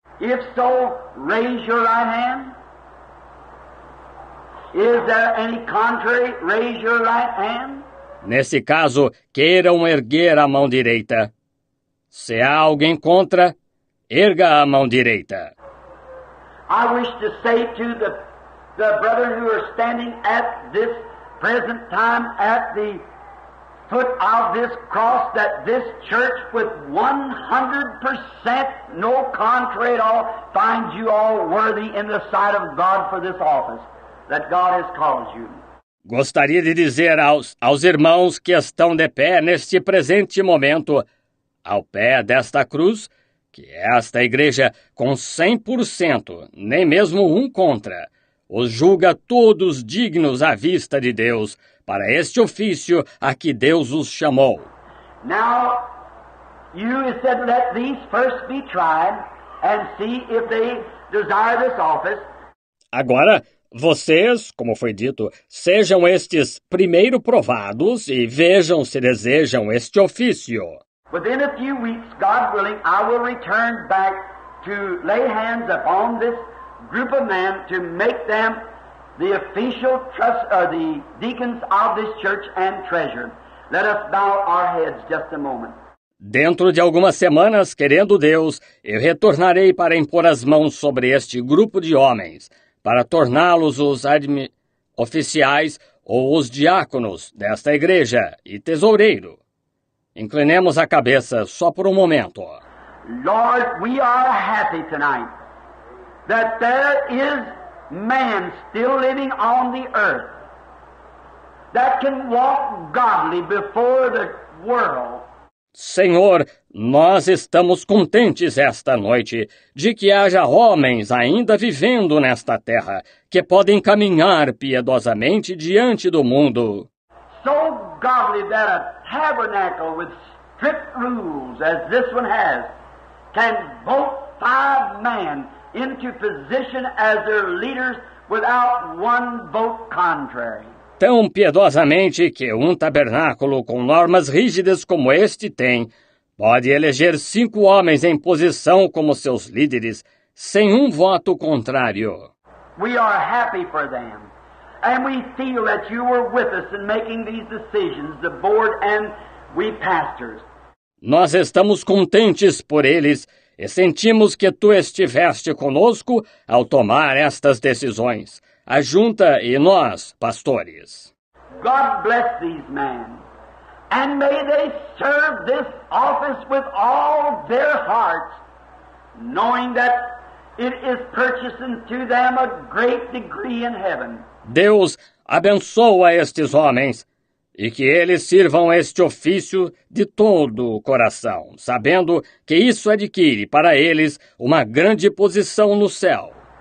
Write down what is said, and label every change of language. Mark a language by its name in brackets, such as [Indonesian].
[English] If so, raise your right hand. Is there any contrary? Raise your right hand. [Portuguese] Nesse caso, queiram erguer a mão direita. Se há alguém contra, erga a mão direita. [English] I wish to say to the brethren who are standing at this present time at the foot of this cross, that this church with 100% no contrary at all finds you all worthy in the sight of God for this office that God has called you. [Portuguese] Gostaria de dizer aos irmãos que estão de pé neste presente momento, ao pé desta cruz, que esta igreja com 100%, nem mesmo um contra, os julga todos dignos à vista de Deus para este ofício a que Deus os chamou. [English] Now, you said, let these first be tried and see if they desire this office. [Portuguese] Agora, vocês, como foi dito, sejam estes primeiro provados e vejam se desejam este ofício. [English] Within a few weeks, God willing, I will return back to lay hands upon this group of men to make them the official the deacons of this church and treasurer. Let us bow our heads just a moment. [Portuguese] Dentro de algumas semanas, querendo Deus, eu retornarei para impor as mãos sobre este grupo de homens, para torná-los os oficiais ou os diáconos desta igreja e tesoureiro. Inclinemos a cabeça só por um momento. [English] Lord, we are happy tonight that there is man still living on the earth that can walk godly before the world. [Portuguese] Senhor, nós estamos contentes esta noite de que haja homens ainda vivendo nesta terra que podem caminhar piedosamente diante do mundo. [English] So godly that a tabernacle with strict rules, as this one has, can vote 5 men into position as their leaders without one vote contrary. [Portuguese] Tão piedosamente que um tabernáculo com normas rígidas como este tem, pode eleger 5 homens em posição como seus líderes, sem um voto contrário. [English] We are happy for them. And we feel that you were with us in making these decisions, the board and we pastors. [Portuguese] Nós estamos contentes por eles e sentimos que tu estiveste conosco ao tomar estas decisões, a junta e nós, pastores. [English] God bless these men, and may they serve this office with all their hearts, knowing that it is purchasing to them a great degree in heaven. [Portuguese] Deus abençoa estes homens e que eles sirvam este ofício de todo o coração, sabendo que isso adquire para eles uma grande posição no céu.